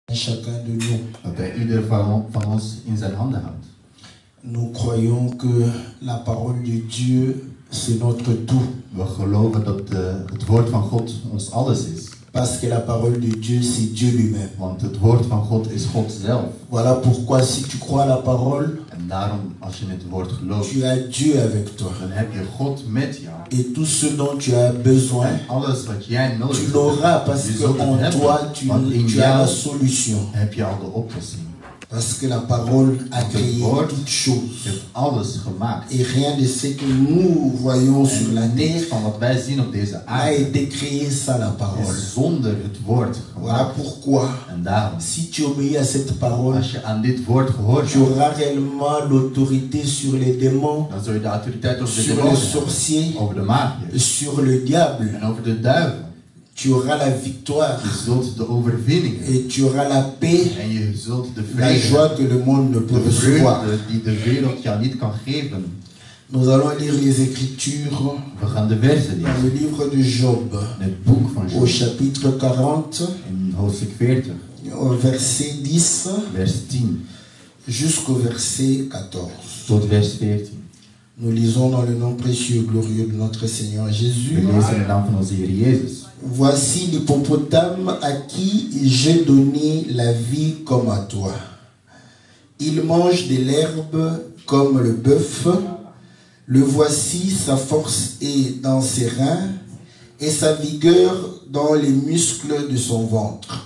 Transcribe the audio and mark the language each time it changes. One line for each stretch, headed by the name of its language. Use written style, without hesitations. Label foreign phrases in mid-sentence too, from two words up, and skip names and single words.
French: Chacun de nous.
Dutch: Dat hij ieder van ons in zijn handen houdt.
French: Nous croyons que la parole de Dieu, c'est notre tout.
Dutch: We geloven dat het woord van God ons alles is.
French: Parce que la parole de Dieu, c'est Dieu lui-même.
Dutch: Want het woord van God is God zelf.
French: Voilà pourquoi si tu crois à la parole,
Dutch: En daarom, als je het woord gelooft,
French: tu as Dieu avec toi.
Dutch: dan heb je God met jou.
French: Et tout ce dont tu as besoin,
Dutch: En alles wat jij nodig
French: tu
Dutch: hebt,
French: l'auras parce
Dutch: je
French: que
Dutch: zult het en hebben.
French: toi, tu as la solution.
Dutch: Heb je al de oplossing.
French: Parce que la parole a créé toutes choses.
Dutch: Je hebt alles gemaakt.
French: Et rien de ce que nous voyons sur la
Dutch: Niks
French: terre
Dutch: van wat wij zien op deze
French: a
Dutch: aarde
French: été créé sans la parole.
Dutch: is zonder het woord
French: Voilà
Dutch: gemaakt.
French: pourquoi,
Dutch: En daarom,
French: si tu obéis à cette parole,
Dutch: als je aan dit woord gehoord
French: tu
Dutch: hebt,
French: auras réellement l'autorité sur les démons,
Dutch: dan zul je de autoriteit over de
French: sur les
Dutch: demonen hebben,
French: sorciers,
Dutch: over de magiërs
French: sur le diable.
Dutch: en over de duivel.
French: Tu auras la victoire
Dutch: Je zult de overwinning hebben.
French: et tu auras la paix,
Dutch: En je zult de
French: la
Dutch: vrede
French: joie
Dutch: hebben.
French: que le monde ne peut
Dutch: De
French: recevoir.
Dutch: vreugde die de wereld jou niet kan geven.
French: Nous allons lire les Écritures
Dutch: We gaan de versen
French: dans
Dutch: lezen.
French: le livre de Job,
Dutch: In het boek van
French: au
Dutch: Job,
French: chapitre 40,
Dutch: in hoofdstuk 40,
French: au verset 10
Dutch: vers 10
French: jusqu'au verset 14.
Dutch: tot vers 14.
French: Nous lisons dans le nom précieux et glorieux de notre Seigneur Jésus.
Dutch: We lezen in de naam van onze Heer Jezus.
French: Voici l'hippopotame à qui j'ai donné la vie comme à toi. Il mange de l'herbe comme le bœuf. Le voici, sa force est dans ses reins et sa vigueur dans les muscles de son ventre.